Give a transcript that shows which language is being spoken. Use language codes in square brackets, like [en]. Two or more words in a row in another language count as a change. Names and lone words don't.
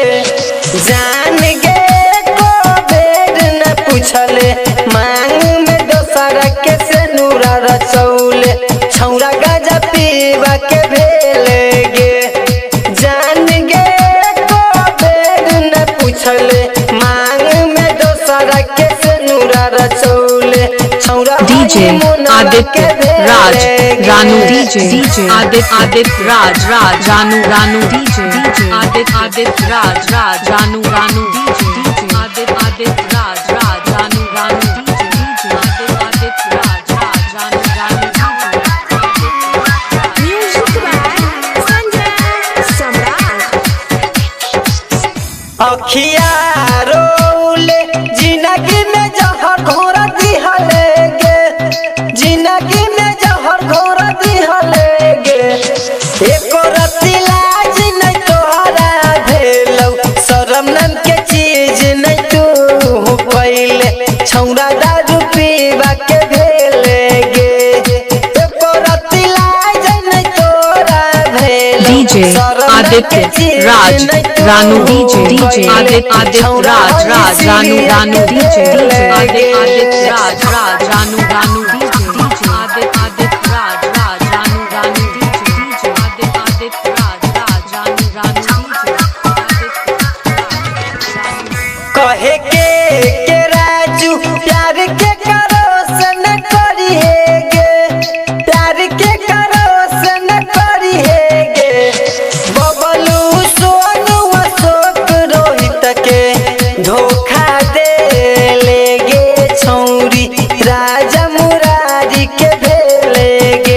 [mai] जान गे को बेर न पूछले मांग में दोसरा के से नूरा रचौले, छौरा गाजा पीवा के भेलेगे। जान गे मांग में दोसरा के से नूरा रचौले, DJ Adit Raj Ranu DJ Adit Raj Ranu DJ Adit Raj Ranu DJ Adit Raj Ranu DJ Adit Raj Ranu [en] Music by Sanjay Samrat। [mai] अखिया रोले जिंदगी में जहर घोरा दिहलेगे, जिंदगी में जहर घोरा दिहलेगे। एको रत्ती लाज नहीं तोहरा भेलौ, शरम नाम के चीज नहीं तू पहिले, छौरा दारू पीवा के भेलेगे। एको रत्ती लाज नहीं तोहरा भेलौ, DJ Adit Raj Ranu DJ Adit Raj Ranu DJ Adit Raj Ranu DJ Adit Raj Ranu DJ Adit Raj Ranu कहे के राजू प्यार के करो से न करिएगे, प्यार के करो से न करिएगे। बबलू सोनू अशोक रोहित के धोखा दे लेगे, छौरी राजा मुरारी के भेलेगे।